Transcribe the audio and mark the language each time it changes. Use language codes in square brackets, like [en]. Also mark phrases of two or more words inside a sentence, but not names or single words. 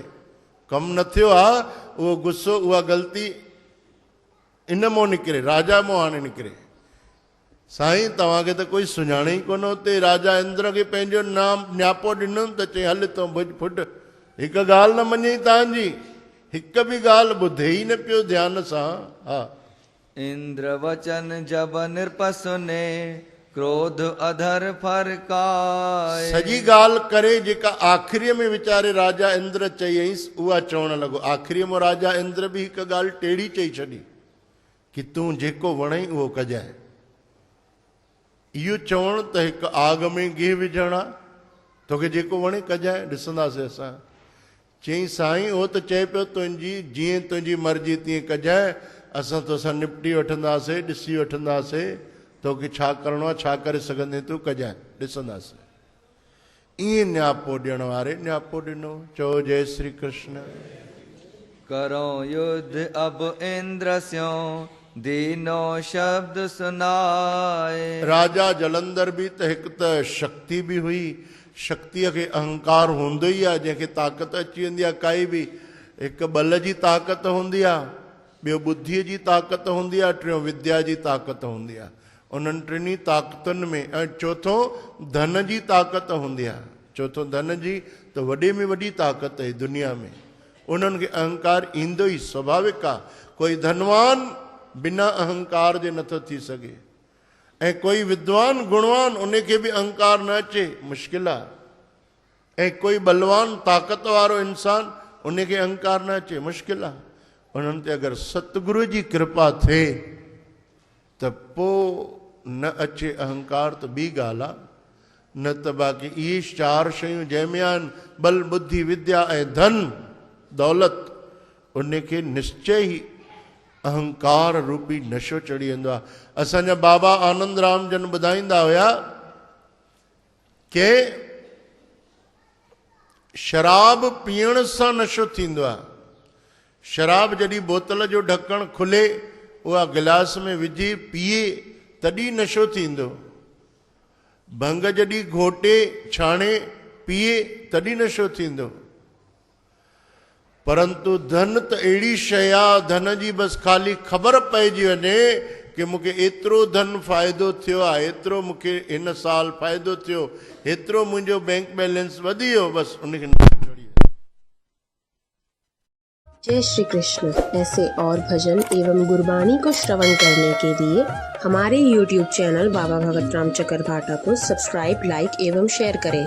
[sd] कमु न थियो आहे, उहो गुस्सो, उहा ग़लती इन मां निकिरे, राजा मां हाणे निकिरे। साईं तव्हांखे त कोई सुञाणे ई कोन उते। राजा इंद्र खे पंहिंजो नाम न्यापो ॾिनो त चई हल तूं भुॼ फुट, हिकु ॻाल्हि न मञई तव्हांजी, हिकु बि ॻाल्हि ॿुधे ई न पियो ध्यान सां। हा, [hi] इंद्र वचन जब नृप सुने, क्रोध अधर फरकाए। [sd] सॼी ॻाल्हि करे जेका आख़िरीअ में वीचारे राजा इंद्र चयईंसि उहा चवणु लॻो। आख़िरीअ में राजा इंद्र बि हिकु ॻाल्हि टेड़ी चई छॾी कि तूं जेको वणई उहो कजांइ। इहो चवणु त हिकु आग में गिहु विझणु आहे, तोखे जेको वणे कजांइ, ॾिसंदासीं असां। चई साईं उहो त चए पियो तुंहिंजी जीअं तुंहिंजी मर्ज़ी तीअं कजांइ, असां तोसां निपटी वठंदासीं, ॾिसी वठंदासीं, तोखे छा करिणो आहे, छा करे सघंदे तूं कजांइ, ॾिसंदासीं। ईअं न्यापो ॾियण वारे न्यापो ॾिनो। चओ जय श्री कृष्ण। [hi] करो युद्ध अब इंद्र स्यो, दीनो शब्द सुनाए। [sd] राजा जलंधर बि त हिकु त शक्ति बि हुई, शक्तिअ खे अहंकार हूंदो ई आहे, जंहिंखे ताक़त अची वेंदी आहे काई बि। हिकु बल जी ताक़त हूंदी आहे, ॿियो बुद्धीअ जी ताक़त हूंदी आहे, टियों विद्या जी ताक़त हूंदी आहे। उन्हनि टिनी ताक़तुनि में ऐं चोथों धन जी ताक़त हूंदी आहे। चोथों धन जी त वॾे में वॾी ताक़त आहे दुनिया में। उन्हनि खे अहंकार ईंदो ई स्वाभाविक आहे। कोई धनवान बिना अहंकार जे नथो थी सघे, ऐं कोई विद्वान गुणवान उनखे बि अहंकार न अचे, मुश्किल आहे। ऐं कोई बलवान ताक़त वारो इंसान उनखे अहंकार न अचे, मुश्किल आहे। उन्हनि ते अगरि सतगुरू जी कृपा थिए त पोइ न अचे अहंकार त ॿी ॻाल्हि आहे, न त बाक़ी इहे चार शयूं जंहिंमें आहिनि बल बुद्धि विद्या ऐं धन दौलत, उनखे निश्चय ई अहंकार रूपी नशो चढ़ी वेंदो आहे। असांजा बाबा आनंद राम जन ॿुधाईंदा हुया कि शराब पीअण सां नशो थींदो आहे। शराब जॾहिं बोतल जो ढकणु खुले, उहा गिलास में विझी पीए तॾहिं नशो थींदो। भंग जॾहिं घोटे छाणे पीए तॾहिं नशो थींदो। परंतु धन त अहिड़ी शइ आहे, धन जी बसि ख़ाली ख़बर पइजी वञे कि मूंखे एतिरो धन फ़ाइदो थियो आहे, एतिरो मूंखे हिन साल फ़ाइदो थियो, एतिरो मुंहिंजो बैंक बैलेंस वधी वियो, बसि उनखे नशो चढ़ी वियो। जय श्री कृष्ण। [hi] ऐसे और भजन एवं गुरबाणी को श्रवण करने के लिए हमारे YouTube चैनल बाबा भगत राम चकरभाटा को सब्सक्राइब, लाइक एवं शेयर करें।